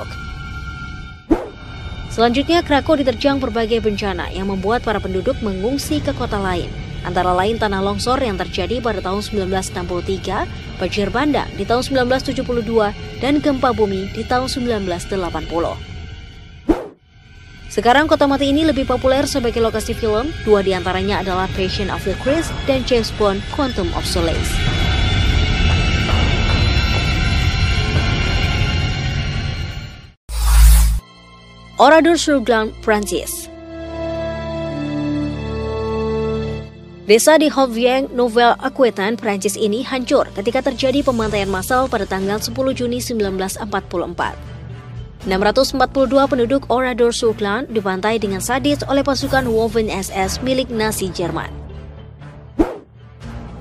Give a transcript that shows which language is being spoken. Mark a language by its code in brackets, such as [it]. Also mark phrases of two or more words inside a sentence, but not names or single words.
[id] Selanjutnya, Krakow diterjang berbagai bencana yang membuat para penduduk mengungsi ke kota lain. Antara lain tanah longsor yang terjadi pada tahun 1963, banjir bandang di tahun 1972, dan gempa bumi di tahun 1980. Sekarang kota mati ini lebih populer sebagai lokasi film, 2 diantaranya adalah Passion of the Christ dan James Bond Quantum of Solace. Oradour-sur-Glane, Prancis. Desa di Haute-Vienne, Nouvelle-Aquitaine, Prancis ini hancur ketika terjadi pembantaian massal pada tanggal 10 Juni 1944. 642 penduduk Oradour-sur-Glane dibantai dengan sadis oleh pasukan Waffen-SS milik Nazi Jerman.